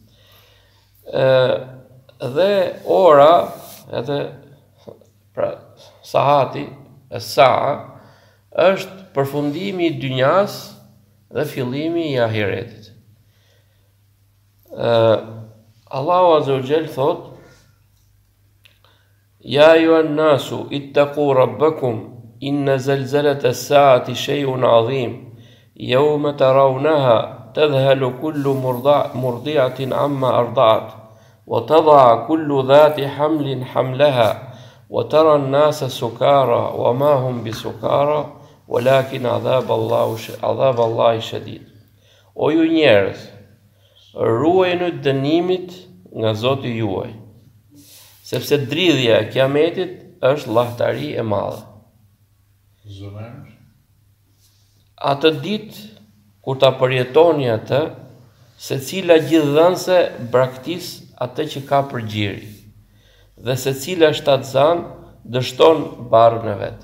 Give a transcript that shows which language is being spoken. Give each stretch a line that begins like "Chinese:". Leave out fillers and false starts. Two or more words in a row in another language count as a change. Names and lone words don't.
Albanian: Dhe ora, edhe pra sahati, saa është përfundimi i dynjas dhe fillimi i ahiretit.
Arabic: الله عز وجل thot: يا أيها الناس اتقوا ربكم إن زلزلة الساعة شيء عظيم يوم ترونها تذهل كل مرضعة عما أرضعت وتضع كل ذات حمل حملها وترى الناس سكارى وما هم بسكارى ولكن عذاب الله شديد.
Albanian: O ju njerëz, ruajeni dënimit nga Zoti juaj, sepse dridhja e kiametit është llahtaри e madhe. Atë ditë kur ta përjetoni atë, secila gjithdhënëse braktis atë që ka përgjiri, dhe secila shtatzan dështon barrën e vet.